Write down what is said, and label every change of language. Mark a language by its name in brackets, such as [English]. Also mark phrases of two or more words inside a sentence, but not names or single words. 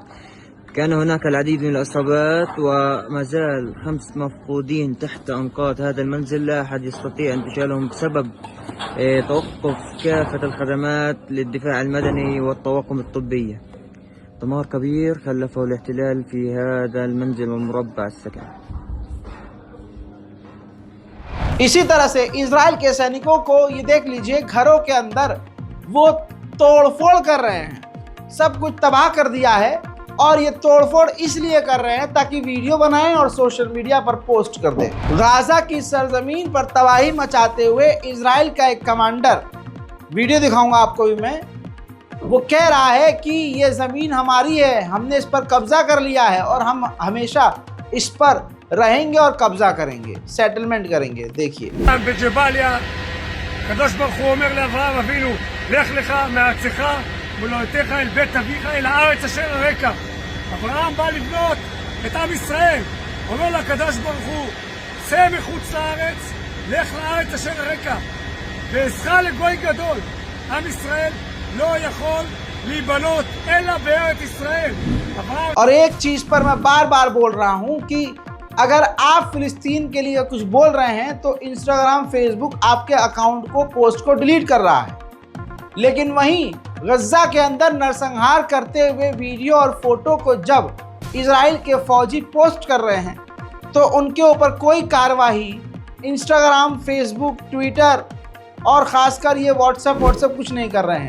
[Arabic] كان هناك العديد من الإصابات وما زال 5 مفقودين تحت أنقاض هذا المنزل، لا أحد يستطيع انتشالهم بسبب توقف كافة الخدمات للدفاع المدني والطواقم الطبية. دمار كبير خلفه الاحتلال في هذا المنزل المربع السكني। [Hindi] इसी तरह से इजराइल के सैनिकों को ये देख लीजिए, घरों के अंदर वो तोड़फोड़ कर रहे हैं, सब कुछ तबाह कर दिया है। और ये तोड़फोड़ इसलिए कर रहे हैं ताकि वीडियो बनाएं और [English] social media [Hindi] पर पोस्ट कर दें। गाजा की सरजमीन पर तबाही मचाते हुए इजराइल का एक कमांडर, वीडियो दिखाऊंगा आपको भी मैं, वो कह रहा है कि ये ज़मीन हमारी है, हमने इस पर कब्जा कर लिया है और हम हमेशा इस पर रहेंगे और कब्जा करेंगे, सेटलमेंट करेंगे। देखिए, [Hebrew] הקדוש ברוך הוא אומר לאברהם אבינו, לך לך מארצך וממולדתך אל בית אביך אל הארץ אשר אראך. אברהם בא לבנות את עם ישראל, אומר לקדוש ברוך הוא, צא מחוץ לארץ, לך לארץ אשר אראך, ואעשך לגוי גדול. עם ישראל לא יכול להיבנות אלא בארץ ישראל. [Hindi] और एक चीज पर मैं बार बार बोल रहा हूं कि अगर आप फिलिस्तीन के लिए कुछ बोल रहे हैं तो इंस्टाग्राम, फेसबुक आपके अकाउंट को, पोस्ट को डिलीट कर रहा है, लेकिन वहीं गजा के अंदर नरसंहार करते हुए वीडियो और फोटो को जब इजराइल के फौजी पोस्ट कर रहे हैं तो उनके ऊपर कोई कार्रवाई इंस्टाग्राम, फेसबुक, ट्विटर और ख़ासकर ये व्हाट्सएप कुछ नहीं कर रहे हैं।